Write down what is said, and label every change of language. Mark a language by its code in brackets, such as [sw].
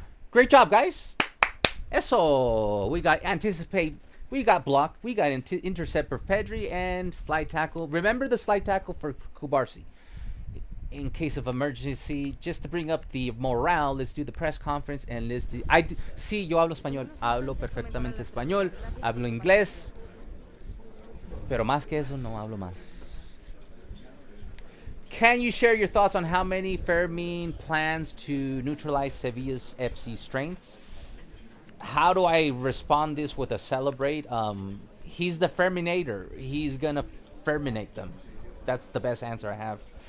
[en] Great job, guys. Eso. We got anticipate. We got block. We got intercept for Pedri and slide tackle. Remember the slide tackle for Kubarsi. in case of emergency, just to bring up the morale, let's do the press conference and let's do. [es] Sí, yo hablo español, hablo perfectamente español, hablo inglés, pero más que eso no hablo más. [en] Can you share your thoughts on how many Fermin plans to neutralize Sevilla's FC strengths? How do I respond this with a celebrate? He's the Ferminator. He's gonna Ferminate them. That's the best answer I have.